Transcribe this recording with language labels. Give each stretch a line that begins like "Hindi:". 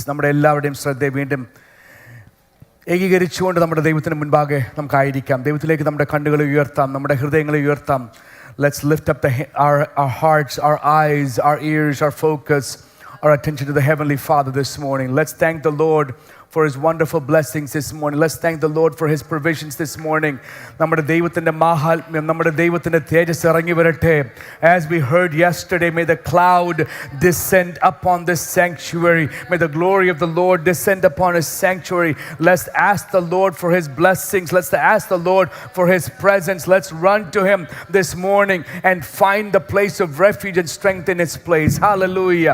Malayalam: നമ്മുടെ എല്ലാവരുടെയും ശ്രദ്ധ വീണ്ടും ഏകീകരിച്ചുകൊണ്ട് നമ്മുടെ ദൈവത്തിന് മുൻപാകെ നമുക്കായിരിക്കാം. ദൈവത്തിലേക്ക് നമ്മുടെ കണ്ണുകളെ ഉയർത്താം, നമ്മുടെ ഹൃദയങ്ങളെ ഉയർത്താം.
English: Let's lift up our hearts, our eyes, our ears, our focus, our attention to the Heavenly Father this morning. Let's thank the Lord for his wonderful blessings this morning. Let's thank the Lord for his provisions this morning.
Malayalam: നമ്മുടെ ദൈവത്തിൻ്റെ മാഹാത്മ്യം, നമ്മുടെ ദൈവത്തിൻ്റെ തേജസ് ഇറങ്ങി വരട്ടെ.
English: As we heard yesterday, may the cloud descend upon this sanctuary. May the glory of the Lord descend upon his sanctuary. Let's ask the Lord for his blessings. Let's ask the Lord for his presence. Let's run to him this morning and find the place of refuge and strength in his place. Hallelujah.